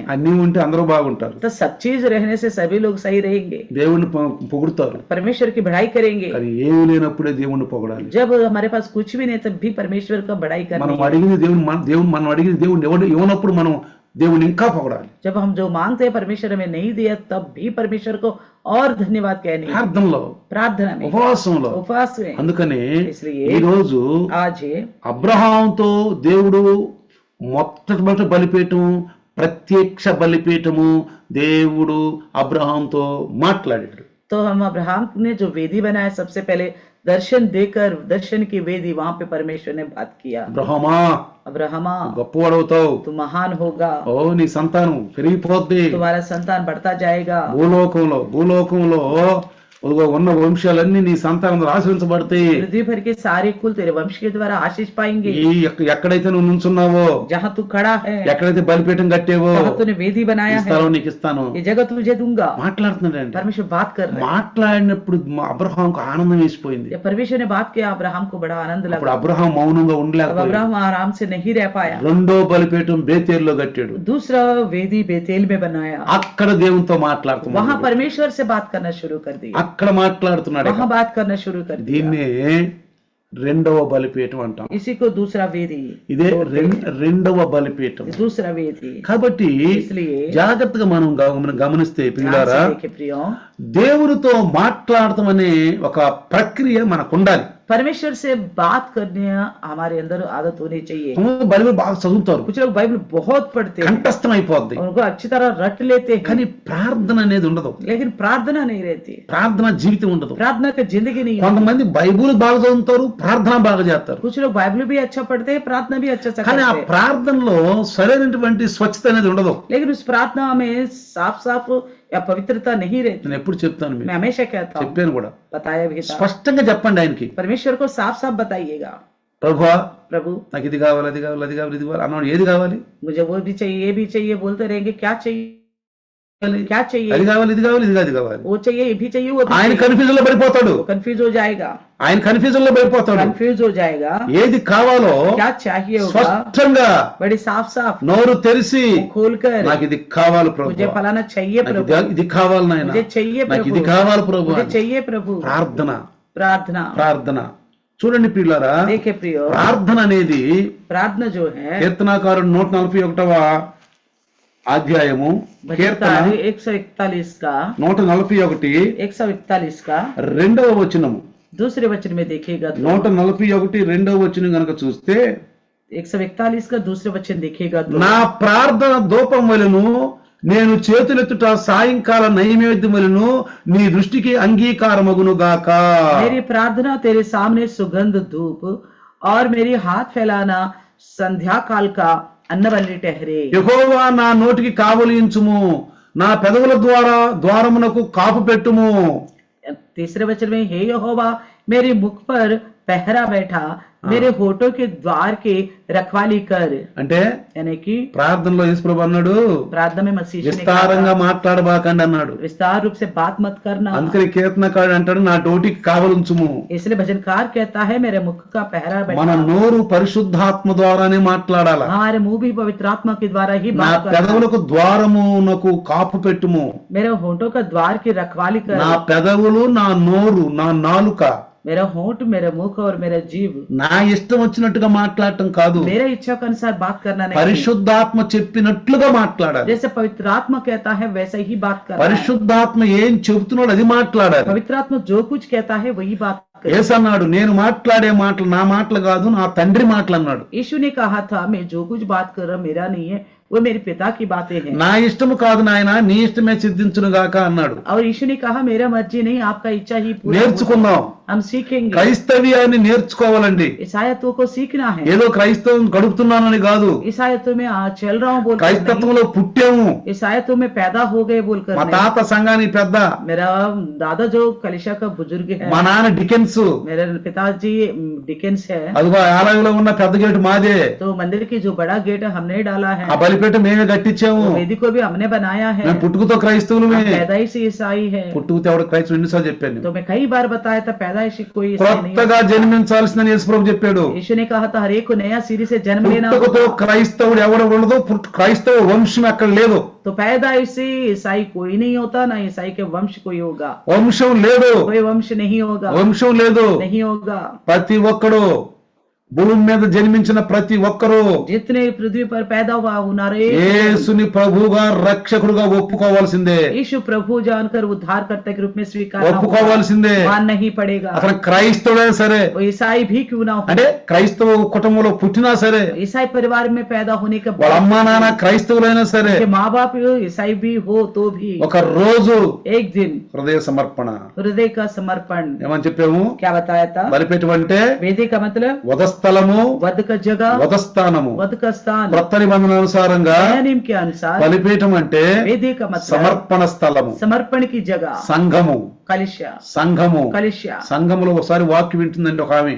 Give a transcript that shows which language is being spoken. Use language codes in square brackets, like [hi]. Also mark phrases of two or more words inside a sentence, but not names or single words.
[te] అన్నీ ఉంటే అందరూ బాగుంటారు, [hi] तो सब चीज रहने से सभी लोग सही रहेंगे, [te] దేవుణ్ణి పొగుడుతారు. [hi] परमेश्वर की बढ़ाई करेंगे। [te] కానీ ఏమీ లేనప్పుడే దేవుణ్ణి పొగడాలి. [hi] जब हमारे पास कुछ भी नहीं तब भी परमेश्वर का बढ़ाई [te] మనం [hi] करनी है। [te] అడిగిన దేవుడు మనం అడిగిన దేవుడు ఇవ్వనప్పుడు మనం దేవుని ఇంకా పొగడాలి. [hi] जब हम जो मांगते हैं परमेश्वर हमें नहीं दिया तब भी परमेश्वर को और धन्यवाद कहने हैं। [te] ప్రార్థనలో, [hi] प्रार्थना में, [te] ఉపవాసంలో. [hi] उपवास में। [te] అందుకని [hi] इसलिए [te] ఈ రోజు [hi] आज [te] అబ్రహాంతో దేవుడు మొట్టమొదటి బలిపీఠం, ప్రత్యక్ష బలిపీఠము దేవుడు అబ్రహాంతో మాట్లాడాడు. [hi] तो हम अब्राहम ने जो वेदी बनाया, सबसे पहले दर्शन देकर दर्शन की वेदी वहां पे परमेश्वर ने बात किया। [te] అబ్రహామా [hi] अब्राहमा [te] గొప్పవాడవుతావు, [hi] तू महान होगा, [te] ఓ నీ సంతానం పెరిగిపోద్ది, [hi] तुम्हारा संतान बढ़ता जाएगा, [te] భూలోకంలో ఉన్న వంశాలన్నీ నీ సంతానం ఆశ్రయించబడతాయి. [hi] पृथ्वी भर के सारे कुल तेरे वंश के द्वारा आशीष पाएंगे। [te] ఎక్కడైతే నువ్వు నుంచున్నావో, [hi] जहाँ तू खड़ा है, [te] ఎక్కడైతే బలిపీఠం కట్టేవో, [hi] जहाँ तूने वेदी बनाया है, [te] స్థలం నీకు ఇస్తాను [hi] ये जगह तुझे दूंगा। [te] మాట్లాడుతున్నాడండి. [hi] परमेश्वर बात कर रहा है। [te] మాట్లాడినప్పుడు అబ్రహాంకు ఆనందం వేసిపోయింది. [hi] जब परमेश्वर ने बात किया अब्राहम को बड़ा आनंद [te] అప్పుడు [hi] लगा। [te] అబ్రహాం మౌనంగా [hi] अब [te] ఉండలేకపోయాడు. [hi] अब्राहम आराम से नहीं रह पाया। [te] రెండో బలిపీఠం బేతేలులో కట్టాడు. [hi] दूसरा वेदी बेतेल में बनाया, [te] అక్కడ దేవునితో మాట్లాడుతున్నాడు, [hi] वहां परमेश्वर से बात करना शुरू कर दिया, [te] అక్కడ మాట్లాడుతున్నాడు. [hi] वहां बात करना शुरू कर दिया। [te] దీన్నే రెండవ బలిపీఠం అంటాం. [hi] इसी को दूसरा वेदी, [te] ఇదే రెండవ బలిపీఠం. [hi] दूसरा वेदी। [te] కాబట్టి [hi] इसलिए [te] జాగ్రత్తగా మనం గమనిస్తే [hi] ध्यान [te] పిల్లారా, [hi] से देखें प्रियो, [te] దేవునితో మాట్లాడటం అనే ఒక ప్రక్రియ మనకు ఉండాలి. [hi] परमेश्वर से बात करने हमारे अंदर आदत होनी चाहिए। [te] బైబిల్ బాగా చదువుతారు, [hi] कुछ लोग बाइबल बहुत पढ़ते हैं, [te] కంఠస్థం అయిపోద్ది, [hi] उनको अच्छी तरह रट लेते हैं, [te] కానీ ప్రార్థన అనేది ఉండదు. [hi] लेकिन प्रार्थना नहीं रहती, [te] ప్రార్థన జీవితం ఉండదు. [hi] प्रार्थना का जिंदगी नहीं है। [te] కొంతమంది బైబిల్ బాగా చదువుతారు, ప్రార్థన బాగా చేస్తారు, [hi] कुछ लोग बाइबल भी अच्छा पढ़ते हैं, प्रार्थना भी अच्छा से [te] కానీ ఆ [hi] करते हैं, [te] ప్రార్థనలో సరైనటువంటి స్వచ్ఛత అనేది ఉండదు. [hi] लेकिन उस प्रार्थना में साफ साफ या पवित्रता नहीं रहती। [te] నేను ఎప్పుడు చెప్తాను, [hi] मैं [te] మీకు [hi] हमेशा कहता हूँ, [te] చెప్పాను కూడా, [hi] बताया भी था, [te] స్పష్టంగా చెప్పండి ఆయనకి, [hi] परमेश्वर को साफ साफ बताइएगा, [te] ప్రభువా [hi] प्रभु [te] నాకు ఇది కావాలి, అది కావాలి, అది కావాలి, ఇది కావాలి అన్నాడు. ఏది కావాలి? [hi] मुझे वो भी चाहिए, ये भी चाहिए, बोलते रहेंगे क्या चाहिए, क्या [te] అది [hi] चाहिए, [te] కావాలి, ఇది కావాలి, ఇది కావాలి. [hi] वो चाहिए, ये भी चाहिए, वो भी [te] ఆయన [hi] चाहिए। [te] కన్ఫ్యూజన్ లో పడిపోతాడు, [hi] वो कंफ्यूज हो जाएगा, [te] ఆయన కన్ఫ్యూజన్ లో పడిపోతాడు. [hi] कंफ्यूज हो जाएगा, [te] ఏది కావాలో [hi] क्या चाहिए होगा, [te] స్పష్టంగా [hi] बड़ी साफ साफ [te] నోరు తెరిచి [hi] खोलकर, [te] నాకు ఇది కావాలి [hi] मुझे [te] ప్రభు, [hi] फलाना चाहिए [te] నాకు [hi] प्रभु, [te] ఇది కావాలి నాయన, [hi] मुझे चाहिए [te] నాకు [hi] प्रभु, [te] ఇది కావాలి ప్రభు [hi] मुझे [te] అని. [hi] चाहिए प्रभु। [te] ప్రార్థన [hi] प्रार्थना, [te] ప్రార్థన చూడండి పిల్లారా, [hi] देखे प्रियो, [te] ప్రార్థన అనేది [hi] प्रार्थना जो है [te] కీర్తనాకారుడు 141వ అధ్యాయము కీర్తన [hi] 141 का 141 141 का [te] రెండవ వచనము, [hi] दूसरे वचन में देखिएगा तो [te] 141 రెండవ వచనం గనక చూస్తే [hi] 141 का दूसरे वचन देखिएगा तो [te] నా ప్రార్థన ధూపం వలెను నేను చేతులెత్తుట సాయంకాల నైవేద్యం వలెను నీ దృష్టికి అంగీకారమగును గాక. [hi] मेरी प्रार्थना तेरे सामने सुगंध धूप और मेरी हाथ फैलाना संध्या काल का अन्नबलि ठहरे. [te] యెహోవా నా నోటికి కావలించుము, నా పెదవుల ద్వారమునకు కాపు పెట్టుము. [hi] तीसरे वचन में हे यहोवा मेरे मुख पर पहरा बैठा, मेरे होठों के द्वार के रखवाली कर. [te] అంటే [hi] यानी कि [te] ప్రార్థనలో యేసుప్రభు అన్నాడు, [hi] प्रार्थना में मसीह ने कहा [te] విస్తారంగా మాట్లాడబాకండి అన్నాడు. [hi] विस्तार रूप से बात मत करना. [te] అందుకని కీర్తనకారుడు అంటాడు నా నోటికి కావలించుము. [hi] इसलिए भजनकार कहता है मेरे मुख का पहरा [te] మన [hi] बैठा. [te] నోరు పరిశుద్ధాత్మ ద్వారానే మాట్లాడాల. [hi] हमारे मुंह भी पवित्र आत्मा के द्वारा ही [te] నా [hi] बात करना. [te] పెదవులకు ద్వారమునకు కాపు పెట్టుము. [hi] मेरे होठों का द्वार की रखवाली कर. [te] నా పెదవులు, నా నోరు, నా నాలుక [hi] मेरा होंठ, मेरा मुख और मेरा जीव [te] నా ఇష్టం వచ్చినట్టుగా మాట్లాడటం కాదు, [hi] मेरा इच्छा के अनुसार बात करना नहीं. [te] పరిశుద్ధాత్మ చెప్పినట్లుగా మాట్లాడాలి. [hi] जैसे पवित्र आत्मा कहता है वैसा ही बात करना है. [te] పరిశుద్ధాత్మ ఏం చెబుతున్నాడు అది మాట్లాడాలి. [hi] पवित्र आत्मा जो कुछ कहता है वही बात करे. [te] యేసు అన్నాడు నేను మాట్లాడే మాటలు నా మాటలు కాదు నా తండ్రి మాటలు అన్నాడు. [hi] यीशु ने कहा था मैं जो कुछ बात कर रहा मेरा नहीं है, वो मेरे पिता की बातें हैं. [te] నా ఇష్టము కాదు నాయన నీ ఇష్టమే సిద్ధించును గాక అన్నాడు. [hi] और यीशु ने कहा मेरा मर्जी नहीं आपका इच्छा ही पूरा हो. [te] నేర్చుకుందాం, [hi] हम सीखेंगे. [te] క్రైస్తవ్యాన్ని నేర్చుకోవాలండి. [hi] ईसायतों को सीखना है. [te] ఏదో క్రైస్తవం గడుపుతున్నానని కాదు, [hi] ईसायतों में आज चल रहा हूँ बोल कर नहीं. [te] క్రైస్తత్వంలో పుట్టాము. [hi] ईसायतों में पैदा हो गए बोल कर [te] మా [hi] नहीं. [te] తాత సంఘానికి పెద్ద, [hi] मेरा दादा जो कलिशा का बुजुर्ग है, [te] మా నాన్న డికెన్స్, [hi] मेरे पिताजी डिकेंस है. [te] అదిగో ఆలయంలో ఉన్న పెద్ద గేటు మాదే, [hi] तो मंदिर की जो बड़ा गेट है हमने डाला है. [te] ఆ బలిపేట మేమే కట్టించాము. [hi] वेदी को भी हमने बनाया है. [te] మేము పుట్టుకతో క్రైస్తవులమే. [hi] हम पैदाइशी ईसाई है. [te] పుట్టుకతో ఎవడు క్రైస్తవుడు ఎన్నిసార్లు చెప్పాను. [hi] तो मैं कई बार बताया था पैदाइशी कोई ईसाई नहीं [te] కొత్తగా జన్మించాల్సిందని యేసుప్రభు చెప్పాడు. [hi] यीशु ने कहा था हर एक को नया सिरे से जन्म लेना [te] పుట్టుకతో [hi] होगा. [te] క్రైస్తవుడు ఎవడు ఉండదు, క్రైస్తవ వంశం అక్కడ లేదు. [hi] तो पैदाइशी ईसाई कोई नहीं होता, ना ईसाई के वंश कोई होगा. [te] వంశం లేదు, [hi] कोई वंश नहीं होगा. [te] వంశం లేదు. [hi] नहीं होगा. [te] ప్రతి ఒక్కడు భూమి మీద జన్మించిన ప్రతి ఒక్కరూ [hi] जितने पृथ्वी पर पैदा हुआ उन्हें [te] యేసుని ప్రభువుగా రక్షకుడుగా ఒప్పుకోవాల్సిందే. [hi] यीशु प्रभु जानकर उद्धारकर्ता के रूप में स्वीकार [te] ఒప్పుకోవాల్సిందే. [hi] मानना ही पड़ेगा. [te] అతను క్రైస్తవుడైనా సరే, [hi] वो ईसाई भी क्यों ना हो. [te] అంటే క్రైస్తవ కుటుంబంలో పుట్టినా సరే, [hi] ईसाई परिवार में पैदा होने के [te] వాళ్ళ [hi] बाद [te] అమ్మా నాన్న క్రైస్తవులైనా సరే, [hi] माँ बाप ईसाई भी हो तो भी [te] ఒక రోజు [hi] एक दिन [te] హృదయ సమర్పణ [hi] हृदय का समर्पण. [te] ఏమని చెప్పాము? [hi] क्या बताया था? [te] బలిపీఠం అంటే [hi] वेदी का मतलब [te] వధస్థలము, [hi] वध का जगह, [te] వధస్థానము. [hi] वध का स्थान. [te] కొత్త నిబంధన అనుసారంగా [hi] नया नियम के अनुसार [te] బలిపీఠం అంటే [hi] वेदी का मतलब [te] సమర్పణ స్థలము, [hi] समर्पण की जगह. [te] సంఘము. [hi] कलिशा, [te] సంఘము, [hi] कलिशा. [te] సంఘములో ఒకసారి వాక్యం వింటుందండి ఒక ఆమె.